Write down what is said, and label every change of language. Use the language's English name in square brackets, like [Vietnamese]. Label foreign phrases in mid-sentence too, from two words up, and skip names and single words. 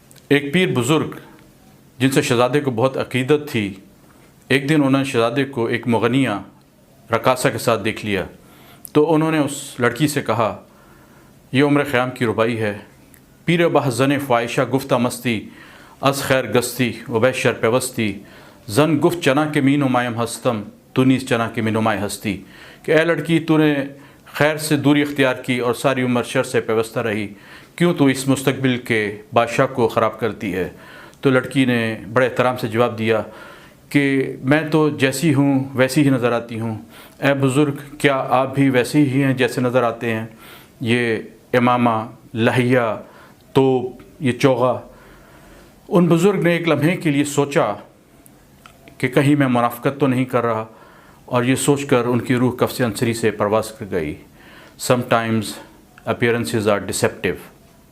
[Urdu] ایک پیر بزرگ جن سے شہزادے کو بہت عقیدت تھی، ایک دن انہوں نے شہزادے کو ایک مغنیہ رقاصہ کے ساتھ دیکھ لیا، تو انہوں نے اس لڑکی سے کہا یہ عمر خیام کی ربائی ہے، [Persian] پیر بہ زن فائشہ گفتہ مستی از خیر گستی و بہ شر پیوستی زن گفت چنا کے می نمایم ہستم تو نیز چنا کے می نمای ہستی، [Urdu] کہ اے لڑکی تو نے خیر سے دوری اختیار کی اور ساری عمر شر سے پیوستہ رہی، کیوں تو اس مستقبل کے بادشاہ کو خراب کرتی ہے؟ تو لڑکی نے بڑے احترام سے جواب دیا کہ میں تو جیسی ہوں ویسی ہی نظر آتی ہوں، اے بزرگ کیا آپ بھی ویسے ہی ہیں جیسے نظر آتے ہیں؟ یہ امامہ، لحیہ، توپ، یہ چوغا۔ ان بزرگ نے ایک لمحے کے لیے سوچا کہ کہیں میں منافقت تو نہیں کر رہا، اور یہ سوچ کر ان کی روح کفس عنصری سے پرواز کر گئی۔ [English] sometimes appearances are deceptive.